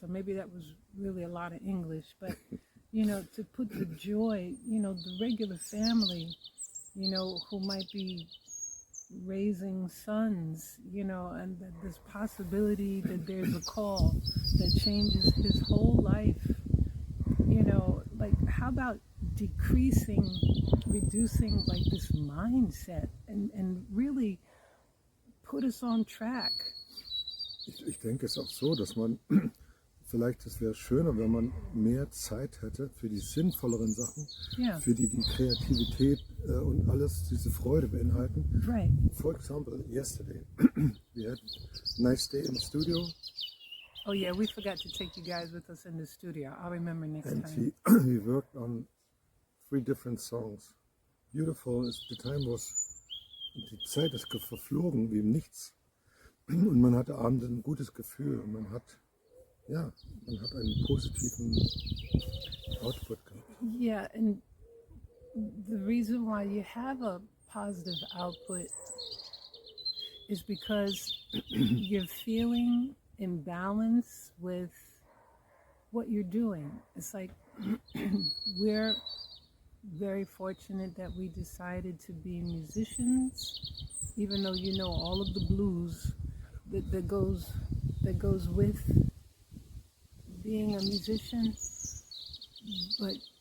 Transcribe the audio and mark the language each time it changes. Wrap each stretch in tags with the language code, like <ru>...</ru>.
<en>So maybe that was really a lot of English, but to put the joy, the regular family, who might be raising sons, and that this possibility that there's a call that changes his whole life, like how about reducing like this mindset and really put us on track.</en> <de>Ich denke es auch so, dass man, vielleicht es wäre schöner, wenn man mehr Zeit hätte für die sinnvolleren Sachen, für die Kreativität und alles, diese Freude beinhalten.</de> <en>Right. For example, yesterday, we had a nice day in the studio. Oh yeah, we forgot to take you guys with us in the studio. I'll remember next time. And we worked on 3 different songs. Beautiful,</en> <de>die Zeit ist verflogen wie nichts. Und man hatte abends ein gutes Gefühl und man hat einen positiven Output gehabt.</de> <en>Yeah, and the reason why you have a positive output is because you're feeling in balance with what you're doing. It's like we're very fortunate that we decided to be musicians, even though all of the blues that goes with being a musician, but</en>